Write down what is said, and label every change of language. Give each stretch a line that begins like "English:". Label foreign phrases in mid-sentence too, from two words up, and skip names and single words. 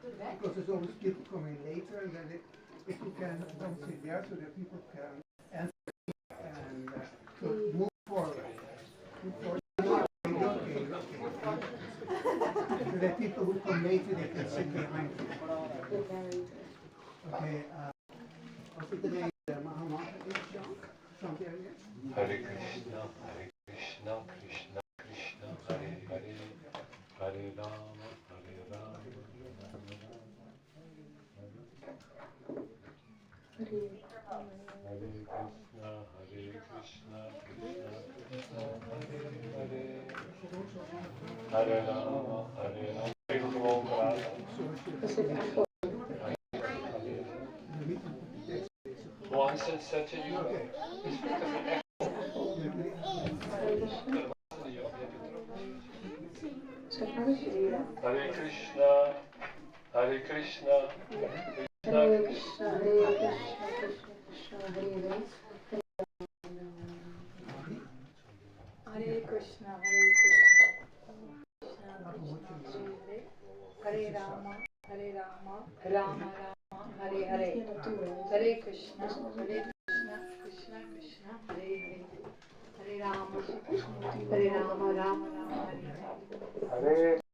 English: Because there's always people coming later and then if you can don't sit there so that people can answer and so move forward. Move forward. Okay. So that people who come later they can sit behind you. Okay, what's the name? Mahamah is Sean there, yes?
Sanskrit: Hare Krishna, Krishna Krishna, Hare Hare, Hare Rama, Hare Rama, Hare Krishna, Krishna Krishna, Hare Hare, Hare Rama, Hare Rama.
Dutch: Even gewoon praten. Hoe zet je je?
Sanskrit: Hare Krishna, Hare Krishna, Krishna Krishna, Hare Krishna, Hare Rama, Rama Rama, Hare Hare, Hare Krishna, Krishna Krishna, Hare Hare, Hare Rama, Rama Rama, Hare Hare.